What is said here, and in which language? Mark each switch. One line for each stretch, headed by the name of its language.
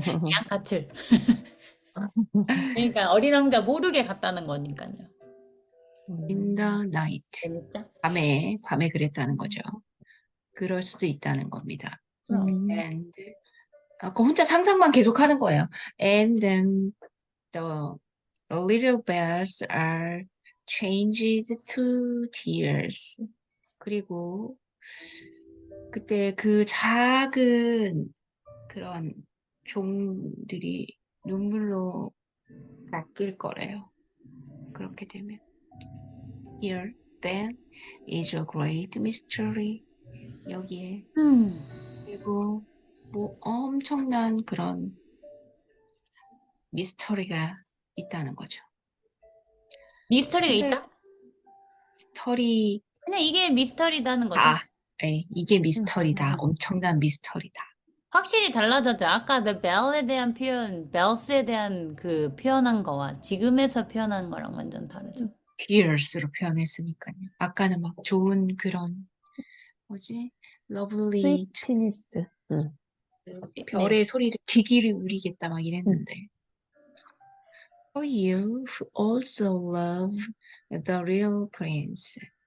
Korean: 양 가출. 그러니까 어린 왕자 모르게 갔다는 거니까요.
English: in the night.
Korean: 재밌죠? 밤에 그랬다는 거죠. 그럴 수도 있다는 겁니다. and 그 혼자 상상만 계속하는 거예요.
English: And then the little bells are changed to tears.
Korean: 그리고 그때 그 작은 그런 종들이 눈물로 바뀔 거래요. 그렇게 되면.
English: Here, then, is a great mystery.
Korean: 여기에 그리고 뭐 엄청난 그런 미스터리가 있다는 거죠. 미스터리가 근데 있다? 스토리 그냥 이게 미스터리다는 거죠. 이게 미스터리다. 엄청난 미스터리다. 확실히 달라졌죠. 아까 the bell에 대한 표현, bells에 대한 그 표현한 거와 지금에서 표현한 거랑 완전 다르죠. tears로 표현했으니까요. 아까는 막 좋은 그런 뭐지?
English: lovely
Korean: 스위트니스. 별의 소리를 귀기를 울리겠다 막 이랬는데.
English: For you who also love the real prince.